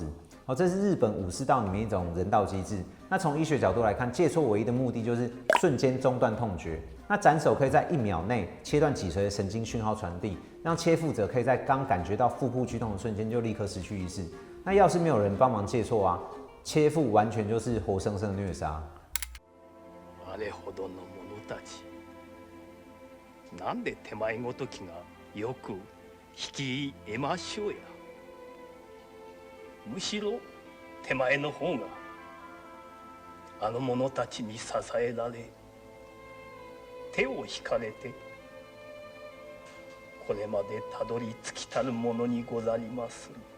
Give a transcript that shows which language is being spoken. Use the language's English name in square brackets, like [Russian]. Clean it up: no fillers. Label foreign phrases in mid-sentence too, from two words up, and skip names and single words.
[Chinese] 这是日本武士道里面一种人道机制。那从医学角度来看，借错唯一的目的就是瞬间中断痛觉。那斩首可以在1秒内切断脊髓的神经讯号传递，让切腹者可以在刚感觉到腹部剧痛的瞬间就立刻失去意识。那要是没有人帮忙借错啊，切腹完全就是活生生的虐杀。 [Japanese] あれほどの者たち、なんで手前ごときがよく引き得ましょうや。むしろ手前の方があの者たちに支えられ、手を引かれてこれまでたどり着きたるものにござりまする。